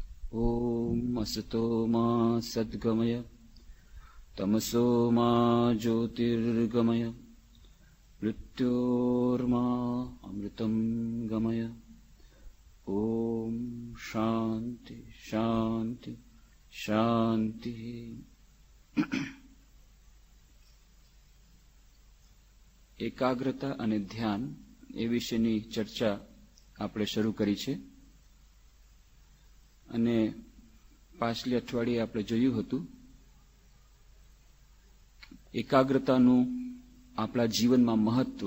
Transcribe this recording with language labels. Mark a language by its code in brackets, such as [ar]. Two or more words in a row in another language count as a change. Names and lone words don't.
[sa] ओम असतो मा सद्गमय तमसो मा ज्योतिर्गमय मृत्योर्मा अमृतं गमय। ओम शांति शांति शांति। [gu] એકાગ્રતા અને ધ્યાન એ વિશેની ચર્ચા આપણે શરૂ કરી છે અને પાછલી અઠવાડિયે આપણે જોયું હતું એકાગ્રતાનું આપણા જીવનમાં મહત્વ.